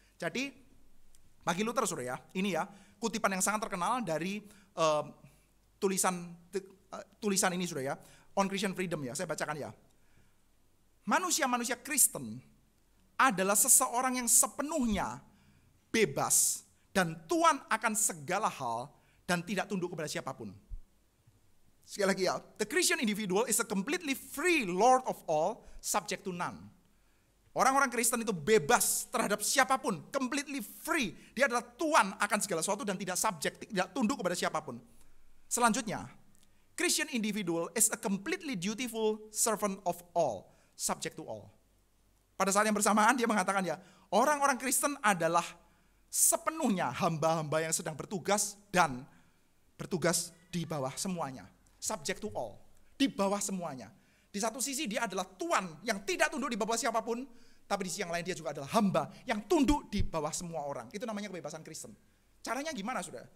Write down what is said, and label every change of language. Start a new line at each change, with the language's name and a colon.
Indonesian: Jadi, bagi Luther, saudara, ini ya, kutipan yang sangat terkenal dari tulisan ini, saudara, On Christian Freedom ya, saya bacakan ya. Manusia-manusia Kristen adalah seseorang yang sepenuhnya bebas dan tuan akan segala hal dan tidak tunduk kepada siapapun. Sekali lagi ya,
English: the Christian individual is a completely free Lord of all, subject to none.
Indonesian: Orang-orang Kristen itu bebas terhadap siapapun,
English: completely free.
Indonesian: Dia adalah tuan akan segala sesuatu dan tidak subject, tidak tunduk kepada siapapun.
English: Selanjutnya, Christian individual is a completely dutiful servant of all, subject to all.
Indonesian: Pada saat yang bersamaan dia mengatakan ya, orang-orang Kristen adalah sepenuhnya hamba-hamba yang sedang bertugas dan bertugas di bawah semuanya.
English: Subject to all,
Indonesian: di bawah semuanya. Di satu sisi dia adalah tuan yang tidak tunduk di bawah siapapun, tapi di sisi yang lain dia juga adalah hamba yang tunduk di bawah semua orang. Itu namanya kebebasan Kristen. Caranya gimana, saudara?